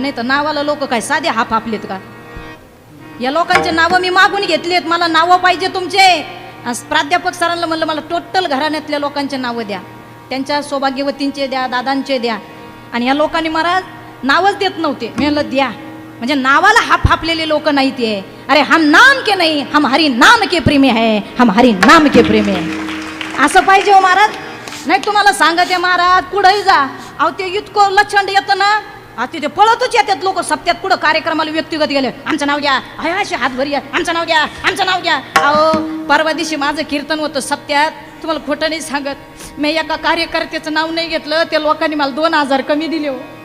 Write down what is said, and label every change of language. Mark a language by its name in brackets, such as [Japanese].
[Marathi] नाही तर नावाला लोक काय साधे हाप आपलेत का? या लोकांचे नावं मी मागून घेतलेत, मला नावं पाहिजे तुमचे. प्राध्यापक सरांना म्हणलं मला टोटल घराण्यातल्या लोकांचे नावं द्या, त्यांच्या सौभाग्यवतींचे द्या, दादांचे द्या. आणि या लोकांनी महाराज नावच देत नव्हते. मी म्हणलं द्या, म्हणजे नावाला हाप हापलेले लोक नाही ते. [Hindi] अरे हम नाम के नाही, हम हरी नाम के प्रेमी है, हम हरी नाम के प्रेमी है, [Marathi] असं पाहिजे हो महाराज. नाही तुम्हाला सांगते महाराज, कुठंही जा, अहो ते इतकं लचंड येतं ना, तिथे पळतच येतात लोक. सप्त्यात कुठं कार्यक्रमाला व्यक्तिगत गेले, आमचं नाव घ्या, असे हात भरी, आमचं नाव घ्या, आमचं नाव घ्या. अहो परवा दिवशी माझं कीर्तन होतं सप्त्यात, तुम्हाला खोटं नाही सांगत, मी एका कार्यकर्त्याचं नाव नाही घेतलं, त्या लोकांनी मला 2000 कमी दिले हो.